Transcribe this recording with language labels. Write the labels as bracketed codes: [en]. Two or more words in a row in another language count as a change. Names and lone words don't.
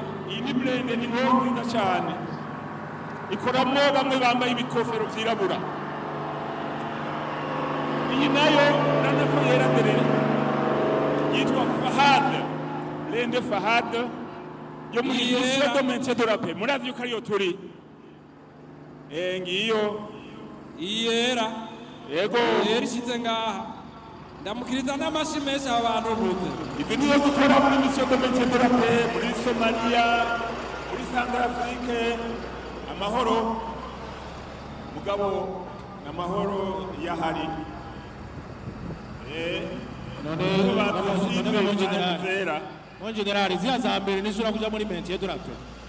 [rn] iyi ni blende ni nkoho nziza cyane ikoramo bamwe bambaye ibikofero byirabura iyi nayo urabona ko yera derere yitwa Fahad blende Fahad yo muri Ministère de Maintien de la Paix murazi yuko ariyo turi ngiyo iyera yego ishize ngaha ndamukiriza n'amashi menshi abantu buze izi niyo dukora muri Ministère de Maintien de la Paix muri Somalia muri Centrafrique amahoro mugabo n'amahoro yahari [fr] mon general [rn] ziya za mbere nishobora kuja muri Maintien de la Paix